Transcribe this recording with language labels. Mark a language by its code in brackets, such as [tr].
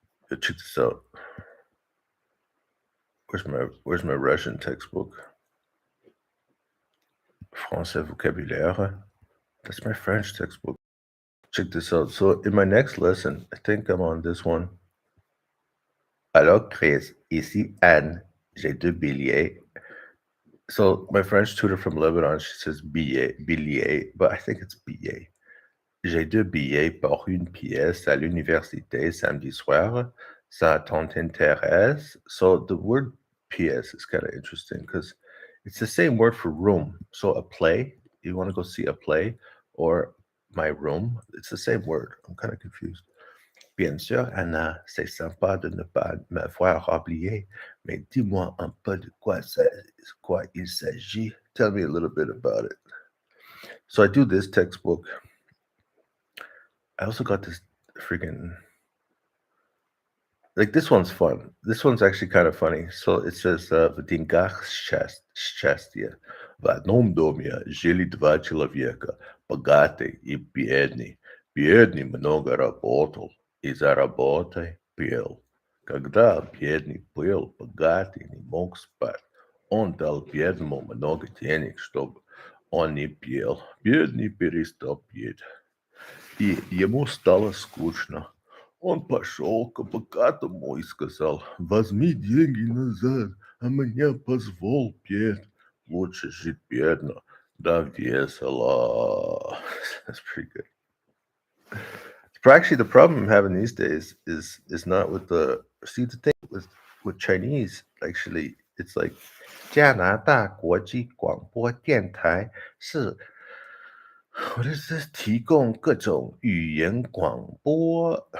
[en] Check this out. Where's my Russian textbook? Français vocabulaire. That's my French textbook. Check this out. So in my next lesson, I think I'm on this one. [fr] Alors Chris, ici Anne. J'ai deux billets. [en] So my French tutor from Lebanon, she says billet, but I think it's billet. [fr] J'ai 2 billets pour une pièce à l'université samedi soir. Ça t'intéresse? [en] So the word pièce is kind of interesting because it's the same word for room. So a play, you want to go see a play, or my room, it's the same word. I'm kind of confused. [fr] Bien sûr, Anna, c'est sympa de ne pas m'avoir oublié, mais dis-moi un peu de quoi il s'agit. [en] Tell me a little bit about it. So I do this textbook. I also got this freaking like this one's fun. This one's actually kind of funny. So it says [ru] в деньгах счастье. В одном доме жили два человека, богатый и бедный. Бедный много работал и за работой пел. Когда бедный пел, богатый не мог спать. Он дал бедному много денег, чтобы он не пел. Бедный перестал петь. И ему стало скучно. Он пошел к богатому и сказал: «Возьми деньги назад, а мне позволь петь. Лучше жить бедно, да весело». [en] That's pretty good. But actually, the problem I'm having these days is not with the the thing with Chinese. Actually, it's like [zh] 加拿大国际广播电台是 [en] what is this? [zh] 提供各种语言广播.